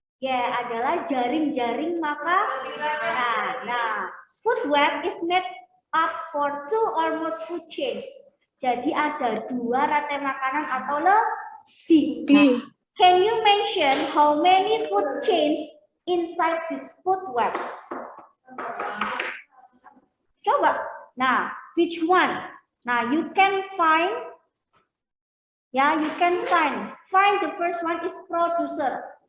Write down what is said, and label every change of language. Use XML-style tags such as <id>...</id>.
<id>ya adalah jaring-jaring makanan.</id> <en>Nah, food web is made up for 2 or more food chains.</en> <id>Jadi ada 2 rantai makanan atau lebih.</id> <en>Nah, can you mention how many food chains inside this food webs? Coba. Nah, which one? Nah, you can find. Ya, you can find. Find the first one is producer.</en>